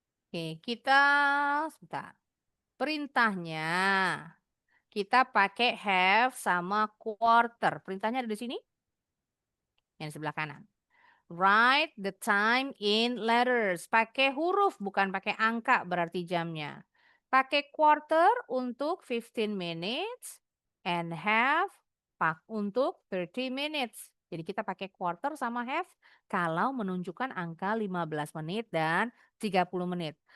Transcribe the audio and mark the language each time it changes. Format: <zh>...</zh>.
<id>Oke, kita sebentar. Perintahnya kita pakai have sama quarter. Perintahnya ada di sini, yang di sebelah kanan.</id> <en>Write the time in letters.</en> <id>Pakai huruf, bukan pakai angka berarti jamnya. Pakai quarter untuk</id> <en>15 minutes and half</en> <id>untuk 30 minutes. Jadi kita pakai quarter sama half kalau menunjukkan angka 15 menit dan 30 menit.</id>